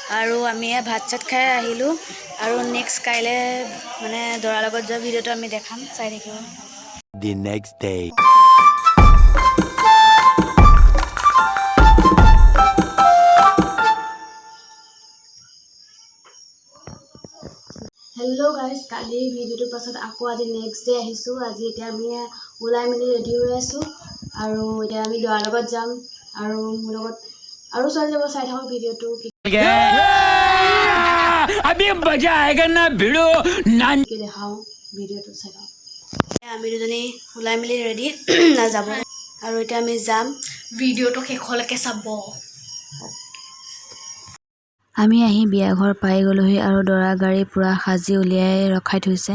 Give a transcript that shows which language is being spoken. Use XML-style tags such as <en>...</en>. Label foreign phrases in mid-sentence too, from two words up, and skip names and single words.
<as>আৰু আমি ভাত চাত খাই আহিলোঁ আৰু নেক্সট কাইলৈ মানে দৰাৰ লগত যোৱা ভিডিঅ'টো আমি দেখাম, চাই থাকিব।</as> <en>The next day. hello guys,</en> <as>কালিৰ ভিডিঅ'টোৰ পাছত আকৌ আজি</as> <en>next day</en> <as>আহিছোঁ। আজি এতিয়া আমি ওলাই মেলি ৰেডি হৈ আছোঁ আৰু এতিয়া আমি দৰাৰ লগত যাম আৰু মোৰ লগত আৰু ছোৱালী যাব। চাই থাকক ভিডিঅ'টো।</as> <hi>अभी मजा आएगा ना भिड़ो नान</hi> <as>কি দেখাওঁ, ভিডিঅ'টো চাই থাকক। আমি দুজনী ওলাই মেলি ৰেডি যাব আৰু এতিয়া আমি যাম, ভিডিঅ'টো শেষলৈকে চাব। আমি আহি বিয়াঘৰ পাই গ'লোহি আৰু দৰা গাড়ী পূৰা সাজি উলিয়াই ৰখাই থৈছে।</as>